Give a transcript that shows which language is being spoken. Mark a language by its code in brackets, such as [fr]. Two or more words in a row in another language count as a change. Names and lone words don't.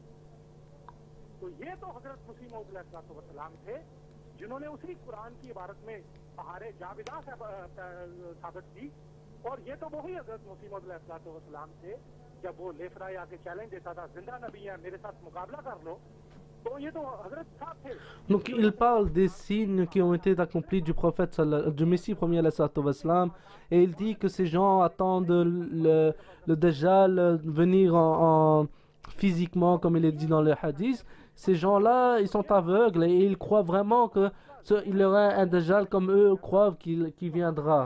[ur] تو یہ تو حضرت مسیح موعود علیہ السلام تھے جنہوں نے اسی قرآن کی عبارت میں بہارِ جاوداں ثابت کی، اور یہ تو وہی حضرت مسیح موعود علیہ السلام تھے جب وہ لیفرائے آکے چیلنج دیتا تھا، زندہ نبی ہے میرے ساتھ مقابلہ کر لو، تو یہ تو حضرت صاحب تھے. [fr] Donc il parle des signes qui ont été accomplis du prophète, du Messie premier [ar] alayhi salatu wassalam, [fr] et il dit que ces gens attendent le Dajjal venir physiquement, comme il est dit dans le hadith. Ces gens-là, ils sont aveugles et ils croient vraiment qu'il y aura un Dajjal comme eux croient qu'il viendra.